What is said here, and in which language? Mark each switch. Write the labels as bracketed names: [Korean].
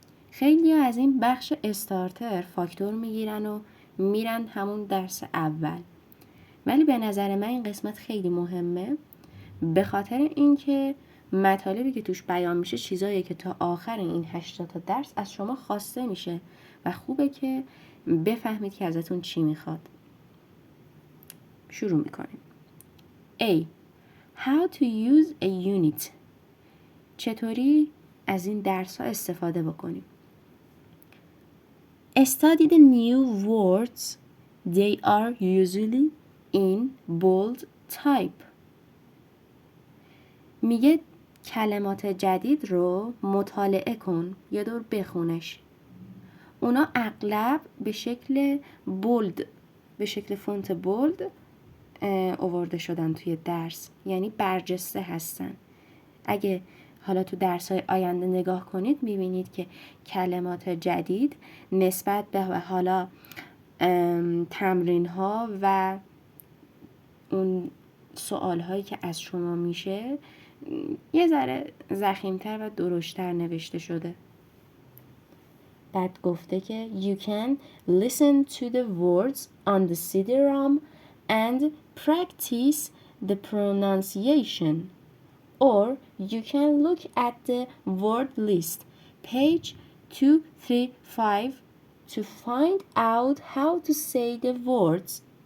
[Persian] خیلی از این بخش استارتر فاکتور میگیرن و میرن همون درس اول، ولی به نظر من این قسمت خیلی مهمه به خاطر اینکه مطالبی که توش بیان میشه چیزاییه که تا آخر این 80 تا درس از شما خواسته میشه و خوبه که بفهمید که ازتون چی میخواد. شروع میکنیم. [English] A. How to use a unit. [Persian] چطوری از این درس ها استفاده بکنیم. [English] Study the new words. They are usually in bold type. [Persian] میگه کلمات جدید رو مطالعه کن، یه دور بخونش. اونا اغلب به شکل بولد، به شکل فونت بولد آورده شدن توی درس، یعنی برجسته هستن. اگه حالا تو درس‌های آینده نگاه کنید می‌بینید که کلمات جدید نسبت به حالا تمرین‌ها و اون سوال‌هایی که از شما میشه یه ذره ضخیم‌تر و درشت‌تر نوشته شده. بعد گفته که [English] you can listen to the words on the CD-ROM and practice the pronunciation. Or you can look at the word list, page 235, to find out how to say the words.